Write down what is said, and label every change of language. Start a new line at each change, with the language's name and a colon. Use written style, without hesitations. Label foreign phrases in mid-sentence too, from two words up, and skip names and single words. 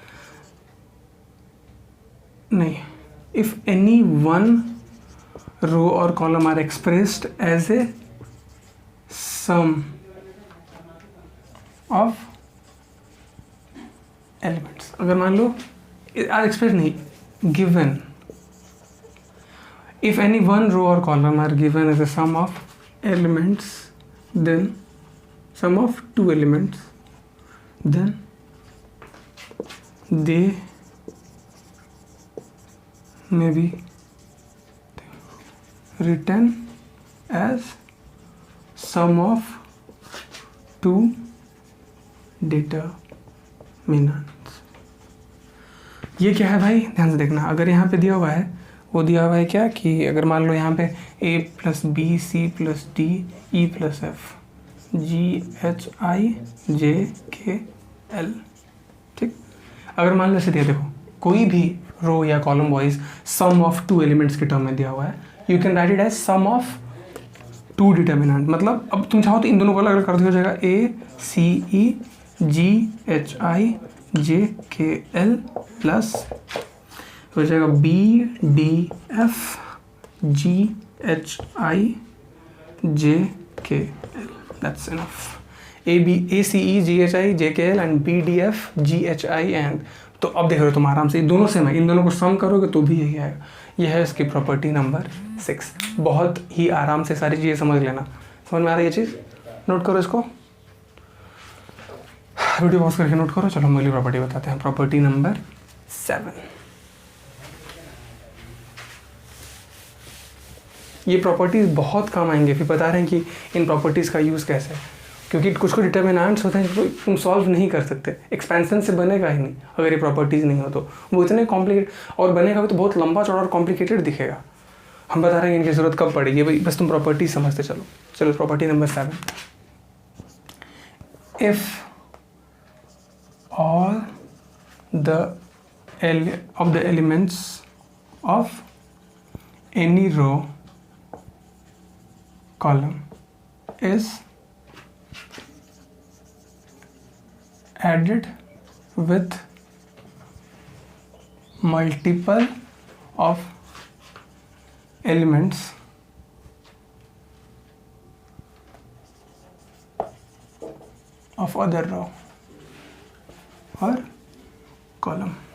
English: नहीं, if any 1 row or column are expressed as a sum of elements,
Hindi: अगर मान लो
English: are express नहीं, गिवन, if any 1 row or column are given as a sum of elements, then sum of 2 elements, then they may be written as sum of 2 determinants।
Hindi: ये क्या है भाई, ध्यान से देखना, अगर यहाँ पे दिया हुआ है, वो दिया हुआ है क्या कि अगर मान लो यहाँ पे a + b c + d e + f g h i j k l, ठीक। अगर मान लो ऐसे दिया, देखो कोई भी रो या
English: column wise sum of 2 elements
Hindi: के टर्म में दिया हुआ है,
English: you can write it as sum of 2 determinant.
Hindi: मतलब अब तुम चाहो तो इन दोनों को अलग अलग कर दो, हो जाएगा a c e g h i j k l प्लस हो जाएगा b d f g h i j k l,
English: that's enough. a c e g h i j k l एंड b d f g h i एंड,
Hindi: तो अब देख रहे हो तुम आराम से, दोनों से मैं इन दोनों को सम करोगे तो भी यही आएगा। यह है इसकी
English: property number 6.
Hindi: बहुत ही आराम से सारी चीज़ें समझ लेना, समझ में आ रही है चीज़, नोट करो इसको,
English: video pause
Hindi: करके नोट करो। चलो हम अगली प्रॉपर्टी बताते हैं,
English: property number 7.
Hindi: ये प्रॉपर्टीज़ बहुत काम आएंगे, फिर बता रहे हैं कि इन प्रॉपर्टीज़ का यूज़ कैसे है, क्योंकि कुछ को डिटर्मिनेंट्स होते हैं जो तुम सॉल्व नहीं कर सकते, एक्सपेंशन से बनेगा ही नहीं अगर ये प्रॉपर्टीज़ नहीं हो तो, वो इतने कॉम्प्लिकेट और बनेगा भी तो बहुत लंबा चौड़ा और कॉम्प्लिकेटेड दिखेगा। हम बता रहे हैं इनकी ज़रूरत कब पड़ेगी भाई, बस तुम प्रॉपर्टी समझते चलो। चलो
English: property number 7, if all the elements of any row column is added with multiple of elements of other row or column.